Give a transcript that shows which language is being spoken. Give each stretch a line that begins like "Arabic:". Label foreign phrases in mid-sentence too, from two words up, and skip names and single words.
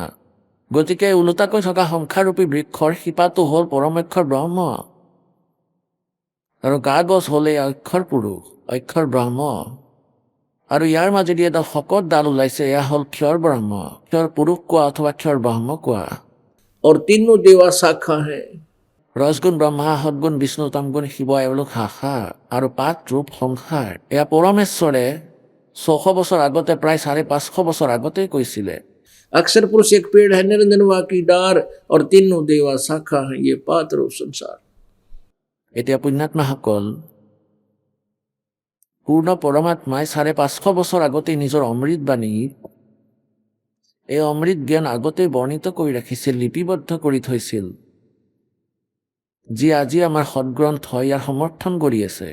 Assamese: গতিকে ওলোটাকৈ থকা সংসাৰৰূপী বৃক্ষৰ শিপাটো হ'ল পৰমেক্ষৰ ব্ৰহ্ম, আৰু গা গছ হ'ল এই অক্ষৰ পুৰুষ, অক্ষৰ ব্ৰহ্ম, আৰু ইয়াৰ মাজেদি এটা শকত ডাল ওলাইছে, এয়া হ'ল ক্ষৰ ব্ৰহ্ম, ক্ষৰ পুৰুষ কোৱা অথবা ক্ষৰ ব্ৰহ্ম কোৱা।
Hindi: और तीनों देवा शाखा हैं।
Assamese: ৰজগুণ ব্ৰহ্মা, সদগুণ বিষ্ণু, তমগুণ শিৱ, এওঁলোক শাখা আৰু 5 ৰূপ সংসাৰ। এয়া পৰমেশ্বৰে 600 বছৰ আগতে, প্ৰায় 550 বছৰ আগতেই কৈছিলে।
Hindi: अक्षर पुरुष एक पेड़ है, निरंजनवा की डार और तीनों देवा शाखा है, ये 5 रूप संसार।
Assamese: এতিয়া পুণ্যাত্মাসকল, পূৰ্ণ পৰমাত্মাই 550 বছৰ আগতেই নিজৰ অমৃত বাণীত এই অমৃত জ্ঞান আগতেই বৰ্ণিত কৰি ৰাখিছিল, লিপিবদ্ধ কৰি থৈছিল, যি আজি আমাৰ সদগ্ৰন্থ ইয়াৰ সমৰ্থন কৰি আছে।